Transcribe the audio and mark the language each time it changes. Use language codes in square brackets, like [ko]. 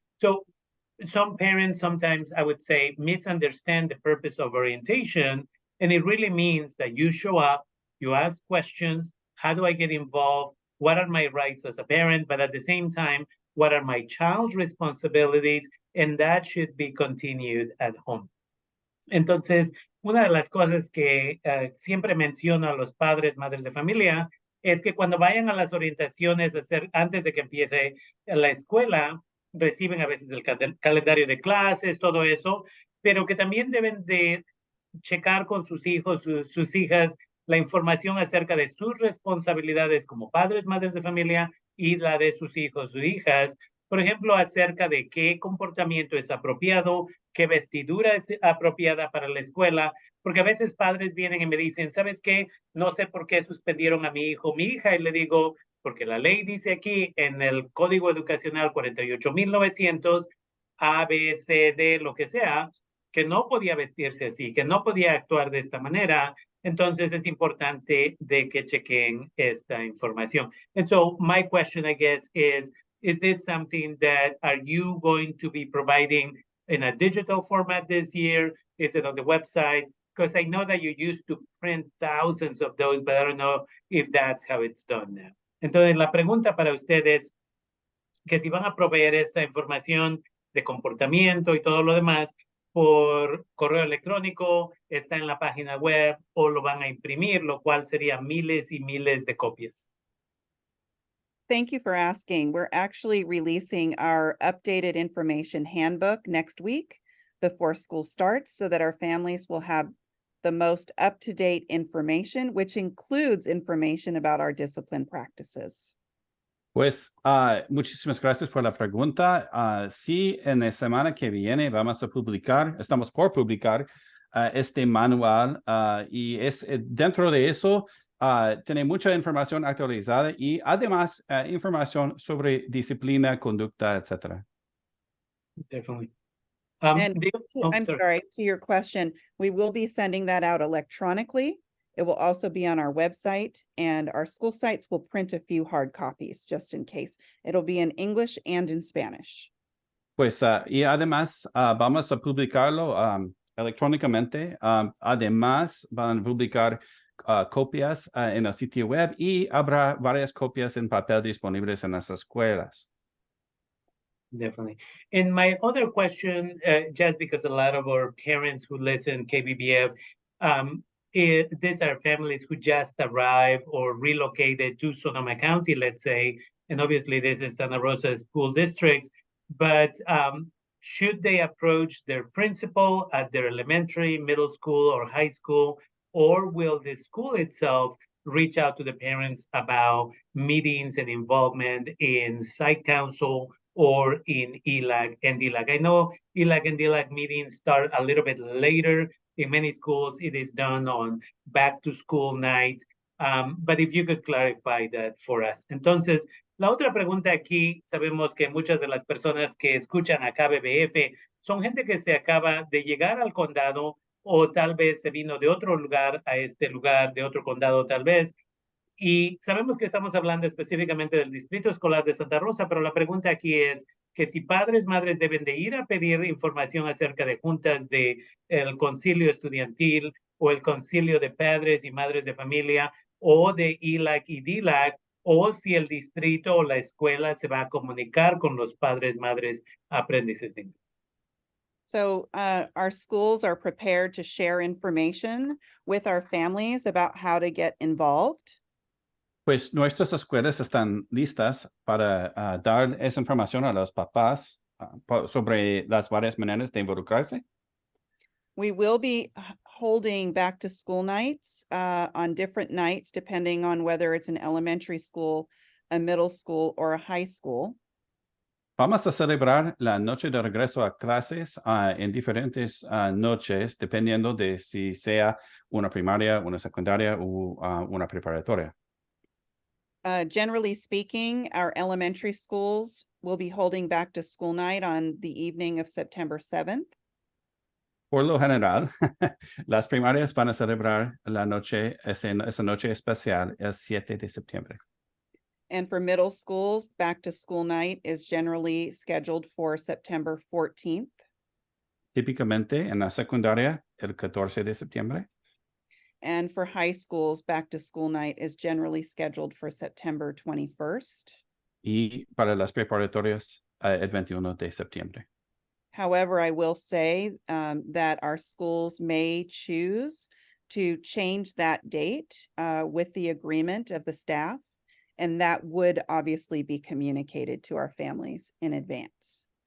[en] So some parents sometimes, I would say, misunderstand the purpose of orientation. And it really means that you show up, you ask questions. How do I get involved? What are my rights as a parent? But at the same time, what are my child's responsibilities? And that should be continued at home. [es] Entonces, una de las cosas que siempre menciono a los padres, madres de familia, es que cuando vayan a las orientaciones antes de que empiece la escuela, reciben a veces el calendario de clases, todo eso, pero que también deben de checar con sus hijos, sus hijas, la información acerca de sus responsabilidades como padres, madres de familia y la de sus hijos o hijas. Por ejemplo, acerca de qué comportamiento es apropiado, qué vestidura es apropiada para la escuela, porque a veces padres vienen y me dicen, ¿sabes qué? No sé por qué suspendieron a mi hijo o mi hija, y le digo, porque la ley dice aquí en el Código Educacional 48.900, A, B, C, D, lo que sea, que no podía vestirse así, que no podía actuar de esta manera. Entonces es importante de que chequen esta información. [en] And so my question, I guess, is this something that are you going to be providing in a digital format this year? Is it on the website? Because I know that you used to print thousands of those, but I don't know if that's how it's done now. [es] Entonces, la pregunta para ustedes, que si van a proveer esta información de comportamiento y todo lo demás por correo electrónico, está en la página web o lo van a imprimir, lo cual sería miles y miles de copias. [en] Thank you for asking. We're actually releasing our updated information handbook next week before school starts so that our families will have the most up-to-date information, which includes information about our discipline practices. [es] Pues muchísimas gracias por la pregunta. Sí, en la semana que viene estamos por publicar este manual y dentro de eso tiene mucha información actualizada y además información sobre disciplina, conducta, etc. [en] Definitely. I'm sorry, to your question, we will be sending that out electronically. It will also be on our website, and our school sites will print a few hard copies just in case. It'll be in English and in Spanish. [es] Pues y además vamos a publicarlo electrónicamente. Además van a publicar copias en el sitio web y habrá varias copias en papel disponibles en las escuelas. [en] Definitely. And my other question, just because a lot of our parents who listen KBBF, these are families who just arrived or relocated to Sonoma County, let's say, and obviously this is Santa Rosa school districts, but should they approach their principal at their elementary, middle school, or high school, or will the school itself reach out to the parents about meetings and involvement in site council or in ELAC and DELAC? I know ELAC and DELAC meetings start a little bit later. In many schools, it is done on back to school night. But if you could clarify that for us. [es] Entonces, la otra pregunta aquí, sabemos que muchas de las personas que escuchan acá BBF son gente que se acaba de llegar al condado o tal vez se vino de otro lugar a este lugar, de otro condado tal vez. Y sabemos que estamos hablando específicamente del Distrito Escolar de Santa Rosa, pero la pregunta aquí es que si padres, madres deben de ir a pedir información acerca de juntas de el concilio estudiantil o el concilio de padres y madres de familia o de ELAC y DELAC, o si el distrito o la escuela se va a comunicar con los padres, madres, aprendices de inglés. [en] So our schools are prepared to share information with our families about how to get involved. [es] Pues nuestras escuelas están listas para dar esa información a los papás sobre las varias maneras de involucrarse. [en] We will be holding back to school nights on different nights, depending on whether it's an elementary school, a middle school, or a high school. [es] Vamos a celebrar la noche de regreso a clases en diferentes noches, dependiendo de si sea una primaria, una secundaria o una preparatoria. [en] Generally speaking, our elementary schools will be holding back to school night on the evening of September 7th. [es] Por lo general, las primarias van a celebrar la noche, esa noche especial, el 7 de septiembre. [en] And for middle schools, back to school night is generally scheduled for September 14th. [es] Típicamente en la secundaria, el 14 de septiembre. [en] And for high schools, back to school night is generally scheduled for September 21st. [es] Y para las preparatorias, el 21 de septiembre. [en] However, I will say that our schools may choose to change that date with the agreement of the staff, and that would obviously be communicated to our families in advance.